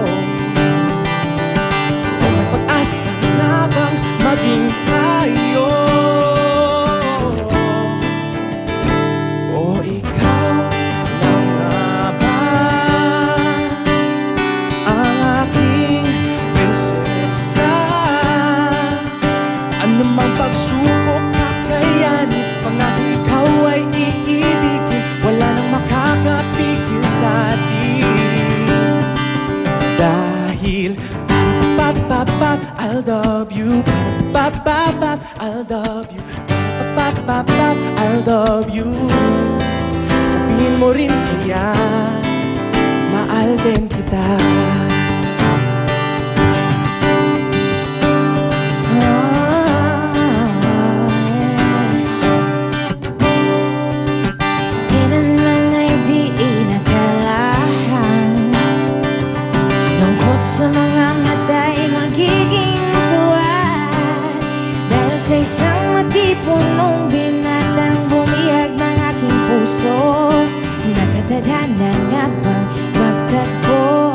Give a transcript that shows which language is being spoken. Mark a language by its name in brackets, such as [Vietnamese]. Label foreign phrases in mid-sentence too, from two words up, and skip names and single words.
[Filipino] Kung may pag-asa na bang maging tayo, o ikaw lang nga ba ang aking prinsesa? Anumang pagsubok kakayanin, pangako ikaw ay iibigin, wala nang makakapigil sa atin. Dahil pa-pa-pa-pap, [English] I'll love you. Pa-pa-pa-pap, I'll love you. Pa-pa-pa-pap, I'll love you. [Filipino] Sabihin mo rin kaya, mahal din kita. Kailanman ay di inakalahan, lungkot sa mga mata'y magiging tuwa, dahil sa isang matipunong binatang bumihag ng aking puso, nakatadhana nga bang magtagpo,